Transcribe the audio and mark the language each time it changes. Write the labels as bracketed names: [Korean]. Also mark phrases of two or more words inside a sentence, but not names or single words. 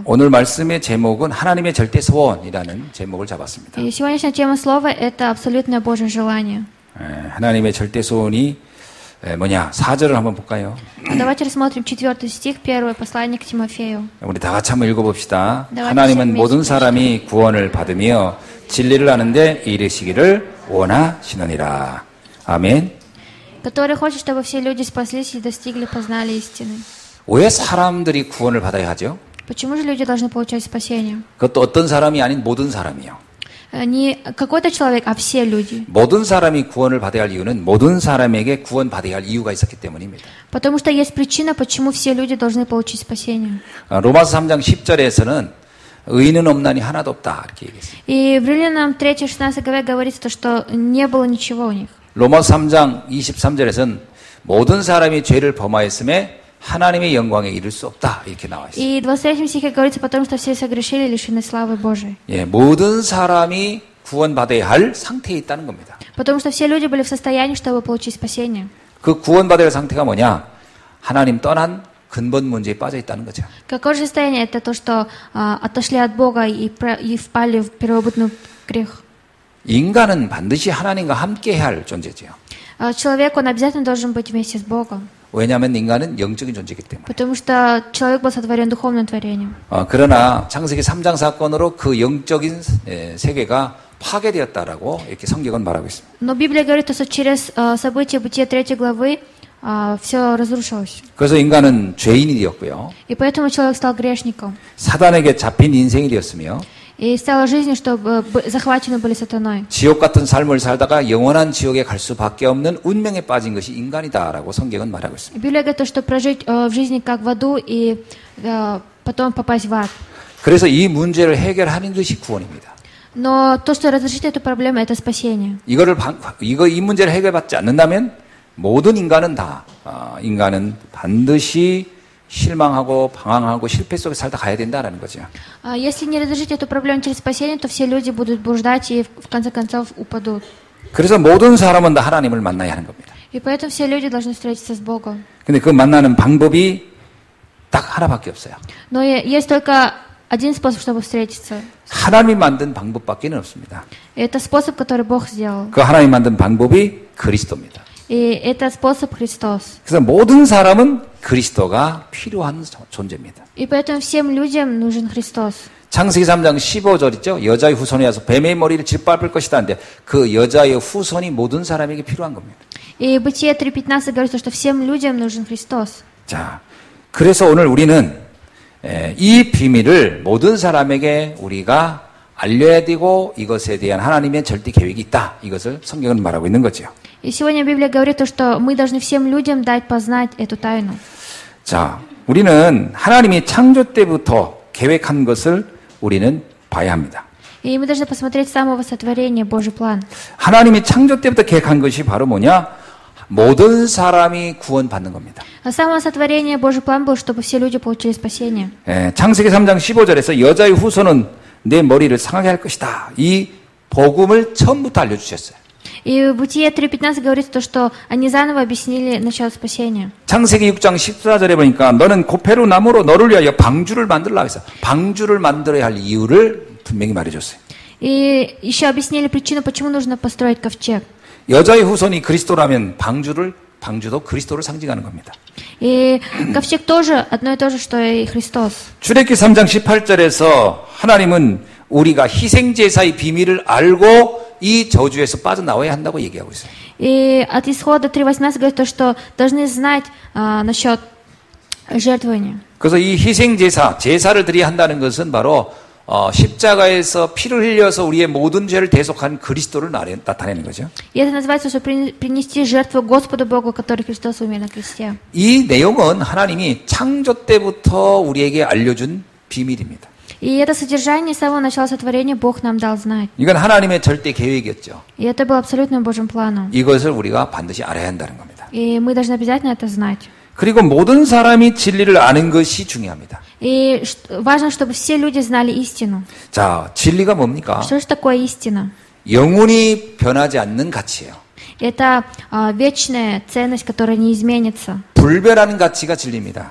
[Korean] 오늘 말씀의 제목은 하나님의 절대 소원이라는 제목을 잡았습니다. [Russian] И сегодняшняя тема слова – это абсолютное Божье желание. [Korean] 하나님의 절대 소원이 뭐냐? 4절을 한번 볼까요? [Russian] Давайте рассмотрим 4 стих, 1 послание к Тимофею. [Korean] 우리 다 같이 한번 읽어봅시다. [Russian] давайте [Korean] 하나님은 [Russian] все [Korean] 모든 [Russian] вместе [Korean] 사람이 구원을 받으며 진리를 아는데 이르시기를 원하시느니라. 아멘. [Russian] Который хочет, чтобы все люди спаслись и достигли, познали истины. [Korean] 왜 사람들이 구원을 받아야 하죠? [Russian] Почему же люди должны получать спасение? [Korean] 그것도 어떤 사람이 아닌 모든 사람이요. [Russian] Не какой-то человек, а все люди. [Korean] 모든 사람이 구원을 받아야 할 이유는 모든 사람에게 구원받아야 할 이유가 있었기 때문입니다. [Russian] Потому что есть причина, почему все люди должны получить спасение. [Korean] 로마서 3장 10절에서는 의인은 없나니 하나도 없다 이렇게 얘기했어요. [Russian] И в Римлянам 3:16 главе говорится, что не было ничего у них. [Korean] 로마서 3장 23절에서는 모든 사람이 죄를 범하였음에 하나님의 영광에 이를 수 없다 이렇게 나와 있어요. [Russian] И в 23 стихе говорится, потому что все согрешили и лишены славы Божией. [Korean] 모든 사람이 구원받아야 할 상태에 있다는 겁니다. [Russian] Потому что все люди были в состоянии, чтобы получить спасение. [Korean] 그 구원받아야 할 상태가 뭐냐? 하나님 떠난 근본 문제에 빠져 있다는 거죠. [Russian] Какое же состояние? Это то, что отошли от Бога и впали в первобытный грех. [Korean] 인간은 반드시 하나님과 함께 할 존재죠. [Russian] Человек, он обязательно должен быть вместе с Богом. [Korean] 왜냐하면 인간은 영적인 존재이기 때문에. [Russian] Потому что человек был сотворен духовным творением. [Korean] 그러나 창세기 3장 사건으로 그 영적인 세계가 파괴되었다라고 이렇게 성경은 말하고 있습니다. [Russian] Но Библия говорит, что через события Бытия 3 главы все разрушилось. [Korean] 그래서 인간은 죄인이 되었고요. [Russian] И поэтому человек стал грешником. [Korean] 사단에게 잡힌 인생이 되었으며 [Russian] И стала жизнью, чтобы захвачены были сатаной. [Korean] 지옥 같은 삶을 살다가 영원한 지옥에 갈 수밖에 없는 운명에 빠진 것이 인간이다라고 성경은 말하고 있습니다. [Russian] Библия говорит, что прожить в жизни как в аду и потом попасть в ад. [Korean] 그래서 이 문제를 해결하는 것이 구원입니다. [Russian] Но то, что разрешит эту проблему, это спасение. [Korean] 이 문제를 해결받지 않는다면 모든 인간은 인간은 반드시 실망하고 방황하고 실패 속에 살다 가야 된다라는 거죠. [Russian] Если не разрешить эту проблему через спасение, то все люди будут блуждать и в конце концов упадут. [Korean] 그래서 모든 사람은 다 하나님을 만나야 하는 겁니다. [Russian] И поэтому все люди должны встретиться с Богом. [Korean] 근데 그 만나는 방법이 딱 하나밖에 없어요. [Russian] Но есть только один способ, чтобы встретиться. [Korean] 하나님이 만든 방법밖에는 없습니다. [Russian] И это способ, который Бог сделал. [Korean] 그 하나님이 만든 방법이 그리스도입니다. [Russian] И это способ Христос. [Korean] 그래서 모든 사람은 그리스도가 필요한 존재입니다. [Russian] И поэтому всем людям нужен Христос. [Korean] 창세기 3장 15절 있죠? 여자의 후손이 와서 뱀의 머리를 짓밟을 것이다 하는데 그 여자의 후손이 모든 사람에게 필요한 겁니다. [Russian] И Бытие 3:15 говорится, что всем людям нужен Христос. [Korean] 자, 그래서 오늘 우리는 이 비밀을 모든 사람에게 우리가 알려야 되고 이것에 대한 하나님의 절대 계획이 있다. 이것을 성경은 말하고 있는 거죠. [Russian] И сегодня Библия говорит, что мы должны всем людям дать познать эту тайну. [Korean] 자, 우리는 하나님이 창조 때부터 계획한 것을 우리는 봐야 합니다. [Russian] И мы должны посмотреть с самого сотворения Божий план. [Korean] 하나님이 창조 때부터 계획한 것이 바로 뭐냐? 모든 사람이 구원받는 겁니다. [Russian] А с самого сотворения Божий план был, чтобы все люди получили спасение. [Korean] 창세기 3장 15절에서 여자의 후손은 내 머리를 상하게 할 것이다. 이 복음을 처음부터 알려주셨어요. [Russian] И в Бытие 3.15 говорится то, что они заново объяснили начало спасения. [Korean] 창세기 6장 14절에 보니까 너는 고페루 나무로 너를 위하여 방주를 만들라 해서 방주를 만들어야 할 이유를 분명히 말해줬어요. [Russian] И еще объяснили причину, почему нужно построить ковчег. [Korean] 여자의 후손이 그리스도라면 방주도 그리스도를 상징하는 겁니다. [Russian] И ковчег тоже одно и то же, что и Христос. [Korean] 출애굽기 3장 18절에서 하나님은 우리가 희생제사의 비밀을 알고 이 저주에서 빠져나와야 한다고 얘기하고 있어요. [Russian] И от Исхода 3.18 говорит то, что должны знать насчет жертвования. [Korean] 그래서 이 제사를 드려야 한다는 것은 바로 십자가에서 피를 흘려서 우리의 모든 죄를 대속한 그리스도를 나타내는 거죠. [Russian] И это называется, что принести жертву Господу Богу, который Христос умер на кресте. [Korean] 이 내용은 하나님이 창조 때부터 우리에게 알려준 비밀입니다. [Russian] И это содержание с самого начала сотворения Бог нам дал знать. [Korean] 이건 하나님의 절대 계획이었죠. [Russian] И это было абсолютно Божьим планом. [Korean] 이것을 우리가 반드시 알아야 한다는 겁니다. [Russian] И мы должны обязательно это знать. [Korean] 그리고 모든 사람이 진리를 아는 것이 중요합니다. [Russian] И важно, чтобы все люди знали истину. [Korean] 자, 진리가 뭡니까? [Russian] Что же такое истина? [Korean] 영원히 변하지 않는 가치예요. [Russian] Это вечная ценность, которая не изменится. [Korean] 불변하는 가치가 진리입니다.